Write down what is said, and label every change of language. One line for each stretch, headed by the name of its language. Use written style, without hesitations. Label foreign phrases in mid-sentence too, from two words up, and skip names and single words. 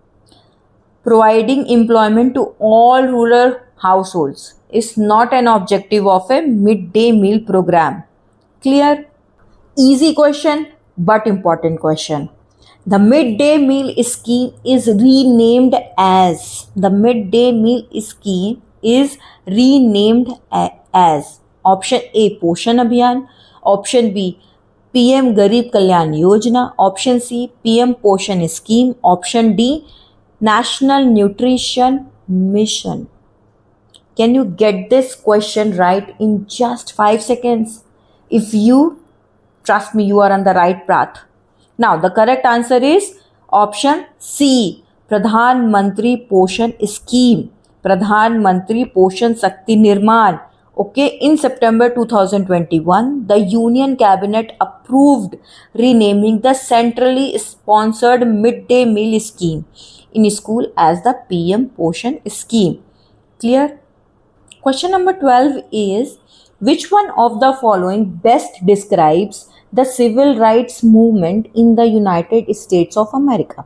English: Providing employment to all rural households is not an objective of a midday meal program. Clear? Easy question but important question. The midday meal scheme is renamed as. The midday meal scheme is renamed as. Option A, Poshan Abhiyan. Option B, PM Garib Kalyan Yojana. Option C, PM Poshan Scheme. Option D, National Nutrition Mission. Can you get this question right in just 5 seconds? If you trust me, you are on the right path. Now, the correct answer is option C, Pradhan Mantri Poshan Scheme. Pradhan Mantri Poshan Shakti Nirman. Okay, in September 2021, the Union Cabinet approved renaming the centrally sponsored midday meal scheme in school as the PM Poshan Scheme. Clear? Question number 12 is, which one of the following best describes the civil rights movement in the United States of America?